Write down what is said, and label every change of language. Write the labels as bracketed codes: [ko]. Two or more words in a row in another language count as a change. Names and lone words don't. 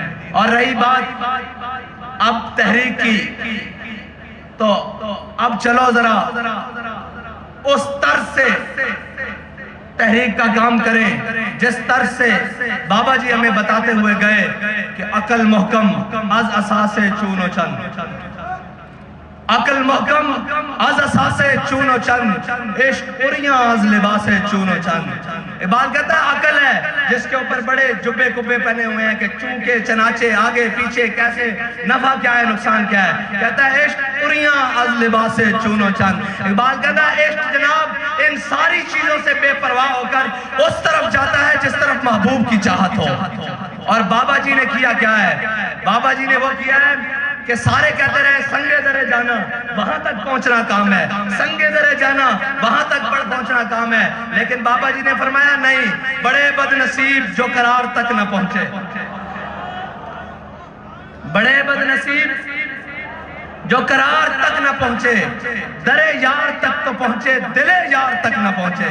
[ur] اور رہی بات اب تحریک کی، تو اب چلو ذرا اس طرز سے تحریک کا کام کریں جس طرز سے بابا جی ہمیں بتاتے ہوئے گئے کہ [fa] عقل محکم از اساس چون و چند، عقل محکم از اساسے چون و چند، عشق اریاں از لباسے چون و چند۔ [ur] اقبال کہتا ہے عقل ہے جس کے اوپر بڑے جبے کبے پہنے ہوئے ہیں کہ چونکے چنانچے آگے پیچھے کیسے، نفع کیا ہے نقصان کیا ہے۔ کہتا ہے [fa] عشق اریاں از لباسے چون و چند۔ [ur] اقبال کہتا ہے عشق جناب ان ساری چیزوں سے بے پرواہ ہو کر اس طرف جاتا ہے جس طرف محبوب کی چاہت ہو۔ اور بابا جی نے کیا کیا ہے؟ بابا جی نے وہ کیا ہے کہ سارے کہتے رہے سنگے درے جانا وہاں تک پہنچنا کام ہے، سنگے درے جانا وہاں تک پہنچنا کام ہے، لیکن بابا جی نے فرمایا نہیں، بڑے بد نصیب جو قرار تک نہ پہنچے، بڑے بد نصیب جو قرار تک نہ پہنچے، درے یار تک تو پہنچے دل یار تک نہ پہنچے۔